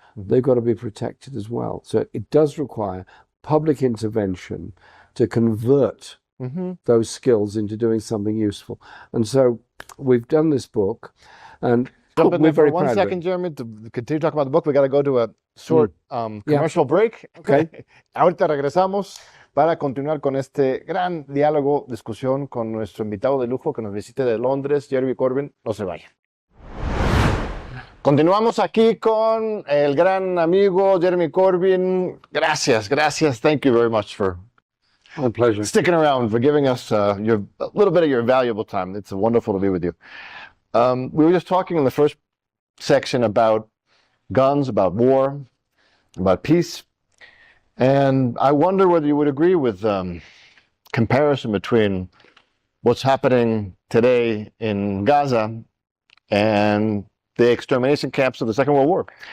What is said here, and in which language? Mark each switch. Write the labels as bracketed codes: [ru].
[en] They've got to be protected as well. So it does require public intervention to convert those skills into doing something useful. And so we've done this book, and we're very proud of it. 1 second, Jeremy, to continue talking about the book, we got to go to a short commercial break. Okay. [es] Ahorita regresamos para continuar con este gran diálogo, discusión con nuestro invitado de lujo que nos visite de Londres, Jeremy Corbyn. No se vayan. Continuamos aquí con el gran amigo Jeremy Corbyn. [en] Gracias. Thank you very much for My pleasure. sticking around, for giving us a little bit of your valuable time. It's wonderful to be with you. We were just talking in the first section about guns, about war, about peace. And I wonder whether you would agree with comparison between what's happening today in Gaza and the extermination camps of the Second World War.